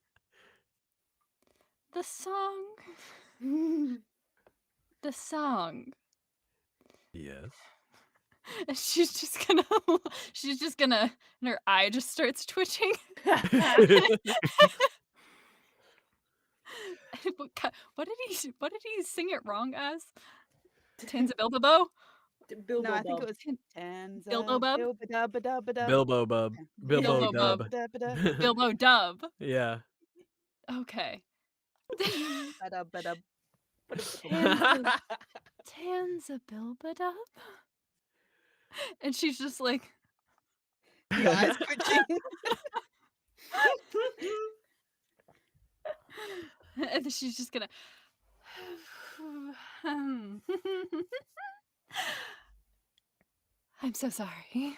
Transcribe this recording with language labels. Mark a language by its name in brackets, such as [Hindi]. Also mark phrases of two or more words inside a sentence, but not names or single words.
[English] The song. The song. Yes. And she's just gonna, and her eye just starts twitching. What did he sing it wrong as? Tanza Bilbo? Bilbo No, I think it Bub. was Tanza Bilbo Bub? Bilbadubadub. Bilbo Bub. Bilbo Bilbo Bub. Dub. Bilbadubadub. Bilbo Dub. Yeah. Okay. Badub. Tanza Bilbadub? And she's just like, The eyes twitching. and then she's just gonna I'm so sorry.